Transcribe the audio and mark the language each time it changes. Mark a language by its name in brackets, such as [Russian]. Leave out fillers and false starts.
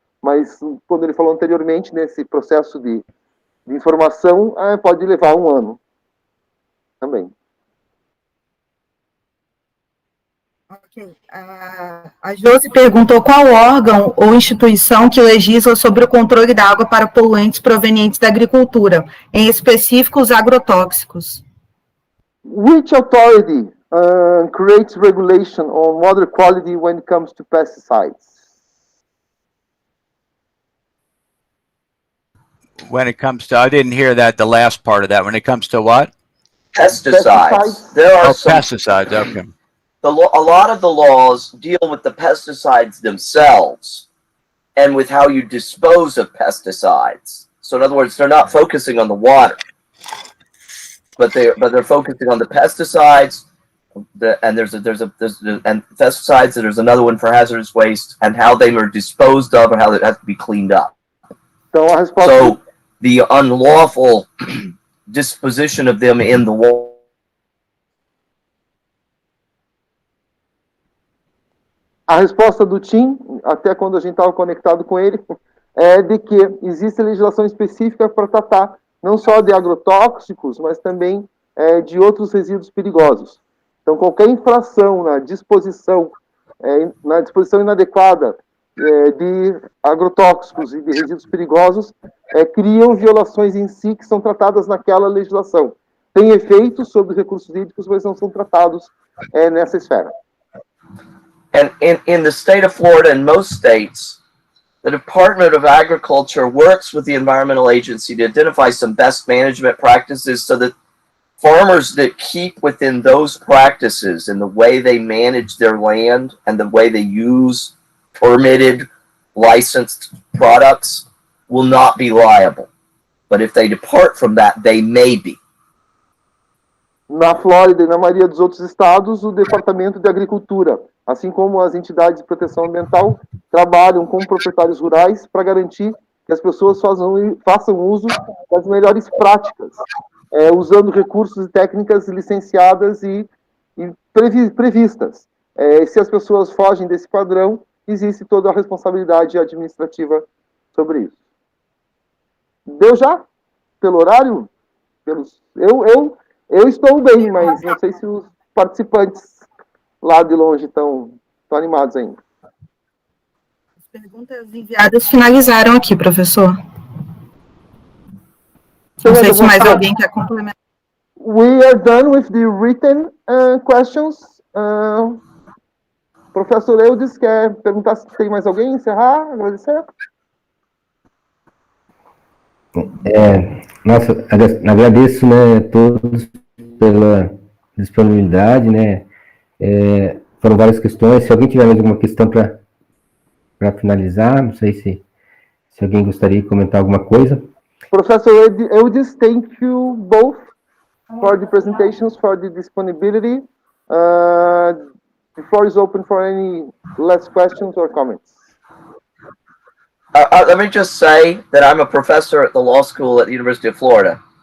[Portuguese] Mas, quando ele falou anteriormente, nesse processo de informação, pode levar um ano também. Ok. A Josi perguntou qual órgão ou instituição que legisla sobre o controle da água para poluentes provenientes da agricultura, em específico os agrotóxicos. [English] Which authority creates regulation on water quality when it comes to pesticides? When it comes to, I didn't hear that, the last part of that. When it comes to what? Pesticides. There are some pesticides, okay. a lot of the laws deal with the pesticides themselves and with how you dispose of pesticides. So in other words, they're not focusing on the water, but they're focusing on the pesticides. And there's pesticides, and there's another one for hazardous waste, and how they are disposed of and how they have to be cleaned up. So the unlawful disposition of them in the water. [Portuguese] A resposta do Tim, até quando a gente estava conectado com ele, é de que existe legislação específica para tratar não só de agrotóxicos, mas também de outros resíduos perigosos. Então, qualquer infração na disposição inadequada de agrotóxicos e de resíduos perigosos criam violações em si que são tratadas naquela legislação. Tem efeitos sobre os recursos hídricos, mas não são tratados nessa esfera. [English] And in the state of Florida and most states, the Department of Agriculture works with the environmental agency to identify some best management practices so that farmers that keep within those practices in the way they manage their land and the way they use permitted, licensed products will not be liable. But if they depart from that, they may be. [Portuguese] Na Flórida e na maioria dos outros estados, o Departamento de Agricultura, assim como as entidades de proteção ambiental, trabalham com proprietários rurais para garantir que as pessoas façam uso das melhores práticas, usando recursos e técnicas licenciadas e previstas. Se as pessoas fogem desse padrão, existe toda a responsabilidade administrativa sobre isso. Deu já? Pelo horário? Eu estou bem, mas não sei se os participantes lá de longe estão animados ainda. As perguntas enviadas finalizaram aqui, professor. Não sei se mais alguém quer complementar. [English] We are done with the written questions. [Portuguese] Professor Eudes, quer perguntar se tem mais alguém? Encerrar? Agradecer? Nossa, agradeço, né, todos pela disponibilidade, né? Foram várias questões. Se alguém tiver mais alguma questão para finalizar, não sei se alguém gostaria de comentar alguma coisa. [English] Professor Eudes, thank you both for the presentations, for the disponibility. The floor is open for any last questions or comments. Let me just say that I'm a professor at the law school at the University of Florida.